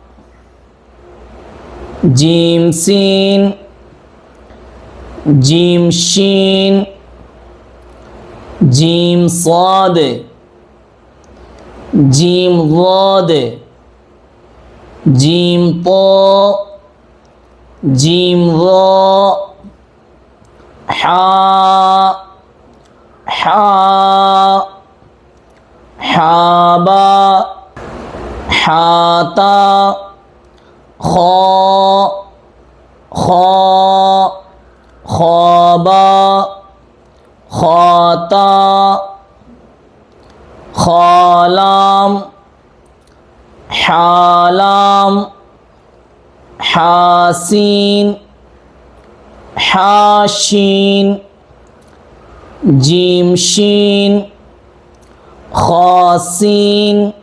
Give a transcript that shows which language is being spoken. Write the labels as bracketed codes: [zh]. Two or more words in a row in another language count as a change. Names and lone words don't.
[ar] جيم سين جيم شين جيم صاد ஜீம் ضاد ஜீம் طا ஜீம் ظا حا حا حابا حاتا خا خا خابا خاتا خالام حالام حاسين حاشين جيمشين خاسين